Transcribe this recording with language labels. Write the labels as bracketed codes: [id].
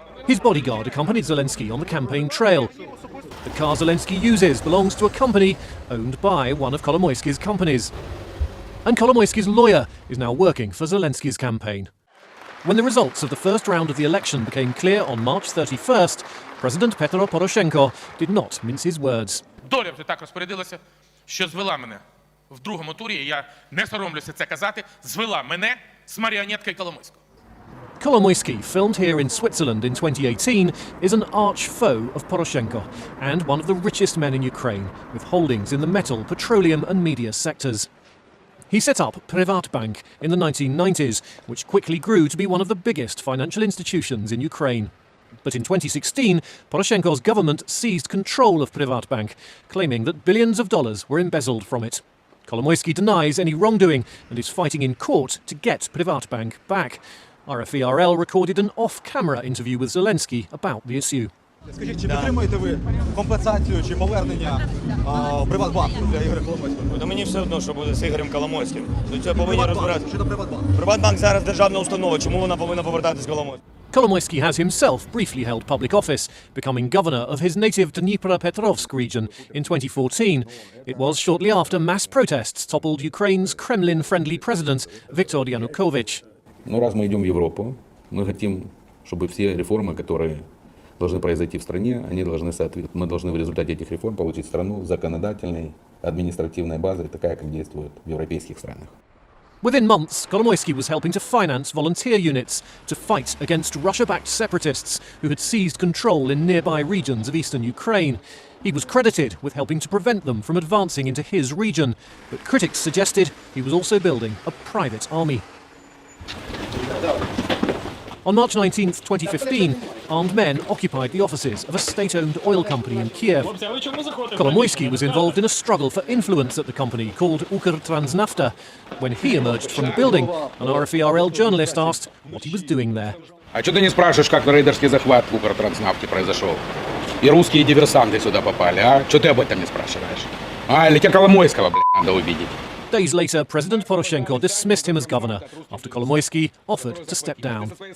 [en] His bodyguard accompanied Zelensky on the campaign trail. The car Zelensky uses belongs to a company owned by one of Kolomoisky's companies. And Kolomoisky's lawyer is now working for Zelensky's campaign. When the results of the first round of the election became clear on March 31st, President Petro Poroshenko did not mince his words. [uk] Доля вже так розпорядилася, що звела мене в другому турі, і я не соромлюся це казати, звела мене з маріонеткою Коломойського. [en] Kolomoisky, filmed here in Switzerland in 2018, is an arch foe of Poroshenko and one of the richest men in Ukraine, with holdings in the metal, petroleum and media sectors. He set up Privatbank in the 1990s, which quickly grew to be one of the biggest financial institutions in Ukraine. But in 2016, Poroshenko's government seized control of Privatbank, claiming that billions of dollars were embezzled from it. Kolomoisky denies any wrongdoing and is fighting in court to get Privatbank back. RFERL recorded an off-camera interview with Zelensky about the issue. [uk] Скажіть, чи підтримуєте ви компенсацію чи повернення Приватбанку для Ігоря Коломойського? Та мені все одно, що буде з Ігорем Коломойським. До цього повинні розбиратися. Щодо Приватбанку. Приватбанк зараз державна установа, чому вона повинна повертатись Коломойському? [en] Kolomoisky has himself briefly held public office, becoming governor of his native Dnepropetrovsk region in 2014. It was shortly after mass protests toppled Ukraine's Kremlin-friendly president Viktor Yanukovych. [ru] Но раз мы идем в Европу, мы хотим, чтобы все реформы, которые должны произойти в стране, они должны соответствовать. Мы должны в результате этих реформ получить страну с законодательной, административной базой, такая, как действует в европейских странах. [en] Within months, Kolomoisky was helping to finance volunteer units to fight against Russia-backed separatists who had seized control in nearby regions of eastern Ukraine. He was credited with helping to prevent them from advancing into his region, but critics suggested he was also building a private army. On March 19, 2015, armed men occupied the offices of a state-owned oil company in Kiev. Kolomoisky was involved in a struggle for influence at the company called Ukr-Transnafta. When he emerged from the building, an RFERL journalist asked what he was doing there. [ru] А что ты не спрашиваешь, как рейдерский захват в Укртранснафте произошел? И русские диверсанты сюда попали, а? Что ты об этом не спрашиваешь? Или тебе Коломойского, надо увидеть? [en] Days later, President Poroshenko dismissed him as governor after Kolomoisky offered to step down.